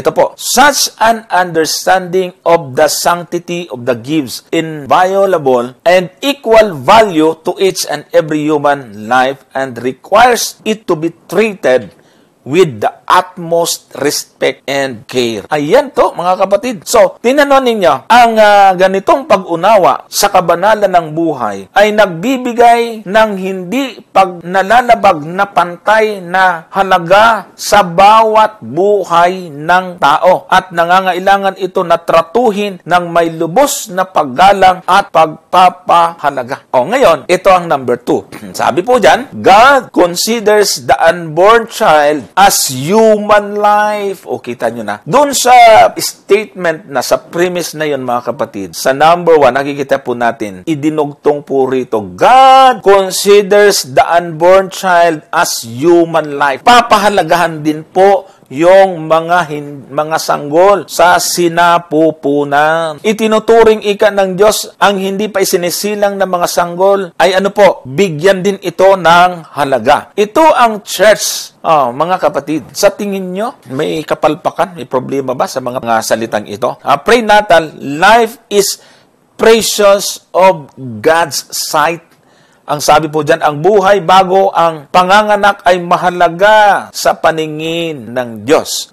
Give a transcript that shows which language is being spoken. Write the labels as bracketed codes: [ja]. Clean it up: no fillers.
[tl] Ito po, [en] such an understanding of the sanctity of the gives inviolable and equal value to each and every human life and requires it to be treated with the utmost respect and care. [tl] Ayan to, mga kapatid. So, tinanon ninyo, ang ganitong pag-unawa sa kabanalan ng buhay ay nagbibigay ng hindi nalalabag na pantay na halaga sa bawat buhay ng tao at nangangailangan ito na tratuhin ng may lubos na paggalang at pagpapahalaga. Ngayon, ito ang number 2. Sabi po dyan, [en] God considers the unborn child as human life. [tl] Kita nyo na. Doon sa statement na sa premise na yun, mga kapatid, sa number 1, nakikita po natin, idinugtong po rito, [en] God considers the unborn child as human life. [tl] Papahalagahan din po yung mga sanggol sa sinapupunan. Itinuturing ika ng Diyos ang hindi pa isinisilang ng mga sanggol ay bigyan din ito ng halaga. Ito ang church, mga kapatid. Sa tingin nyo, may kapalpakan, may problema ba sa mga salitang ito? [en] Pray natin, life is precious of God's sight. [tl] Ang sabi po dyan, ang buhay bago ang panganganak ay mahalaga sa paningin ng Diyos.